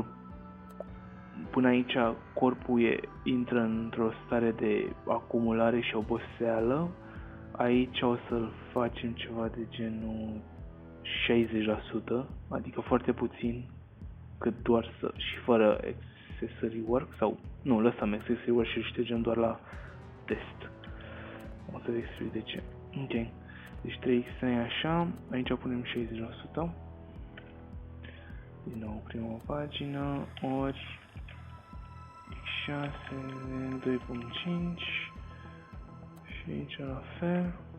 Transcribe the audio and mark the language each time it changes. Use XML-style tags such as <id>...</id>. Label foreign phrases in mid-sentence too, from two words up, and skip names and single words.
<ro>Până aici corpul intră într-o stare de acumulare și oboseală. Aici o să facem ceva de genul 60%, adică foarte puțin, cât doar să... și fără</ro> <en>accessory work,</en> <ro>sau... Nu, lăsăm</ro> <en>accessory work</en> <ro>și ștergem doar la test. O să vă explic de ce. Ok. Deci 3x3 așa, aici punem 60%. Din nou, prima pagină, ori x6, 2.5 și aici la fel.</ro>